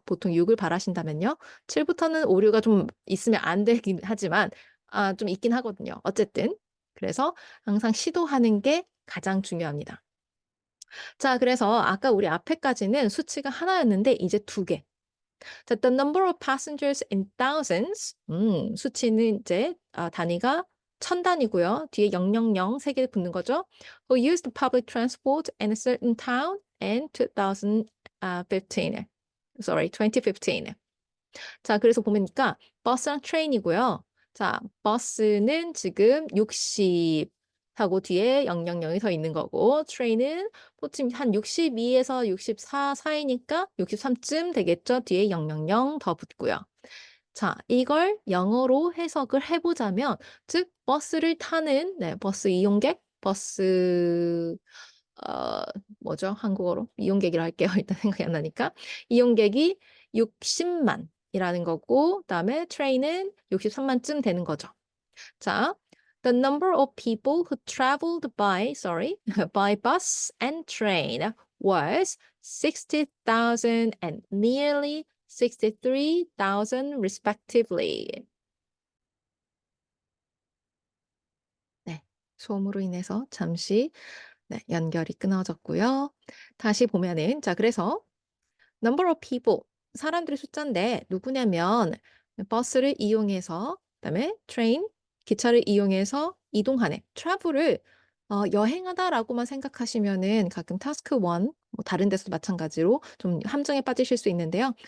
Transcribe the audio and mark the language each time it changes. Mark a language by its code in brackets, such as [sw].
[ko] 보통 6을 바라신다면요. 7부터는 오류가 좀 있으면 안 되긴 하지만 좀 있긴 하거든요. 어쨌든 그래서 항상 시도하는 게 가장 중요합니다. 자, 그래서 아까 우리 앞에까지는 수치가 하나였는데 이제 두 개. [en] 자, the number of passengers in thousands. [ko] 수치는 이제 단위가 천 단위고요. 뒤에 000 세 개 붙는 거죠. [en] Who used public transport in a certain town in 2015. Sorry, 2015. [ko] 자, 그래서 보니까 버스랑 트레인이고요. 자, 버스는 지금 60 하고 뒤에 000이 더 있는 거고 트레인은 보통 한 62에서 64 사이니까 63쯤 되겠죠. 뒤에 000 더 붙고요. 자, 이걸 영어로 해석을 해보자면 즉 버스를 타는 버스 이용객, 버스 어, 뭐죠? 한국어로 이용객이라 할게요. 일단 생각이 안 나니까 이용객이 60만이라는 거고 그다음에 트레인은 63만쯤 되는 거죠. [en] 자, the number of people who traveled by bus and train was 60,000 and nearly 63,000 respectively. [ko] 네, 소음으로 인해서 잠시 연결이 끊어졌고요. 다시 보면은 자, 그래서 number of people 사람들의 숫자인데 누구냐면 버스를 이용해서 그다음에 train 기차를 이용해서 이동하는 travel을 여행하다라고만 생각하시면은 가끔 task 1 뭐 다른 데서도 마찬가지로 좀 함정에 빠지실 수 있는데요.